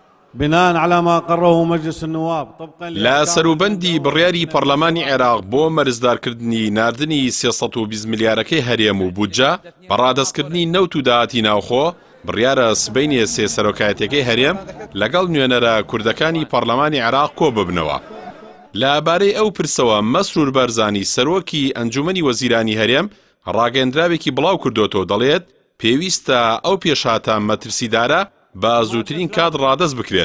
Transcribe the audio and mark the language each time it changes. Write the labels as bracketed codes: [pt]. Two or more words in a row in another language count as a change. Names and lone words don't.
[ar] بناء على ما قرره مجلس النواب طبقا [ckb] لا سەروبەندی بڕیاری پەرلەمانی عێراق بۆ مەرزدارکردنی ناردنی 320 ملیارەکەی هەرێم و بودجە بەڕادەستکردنی نەوت و داهاتی ناوخۆ بڕیارە سبەینێ سێ سەرۆکایەتەکەی هەرێم لەگەڵ نوێنەرە کوردەکانی پەرلەمانی عێراق کۆ ببنەوە. لەبارەی ئەو پرسەوە مەسرور بەرزانی سەرۆکی ئەنجومەنی وەزیرانی هەرێم ڕاگەندراوێکی بڵاو کردوتەوە دەڵێت پێویستە ئەو پێشهاتە مەترسیدارە بە زووترین کات ڕادەست بکرێت.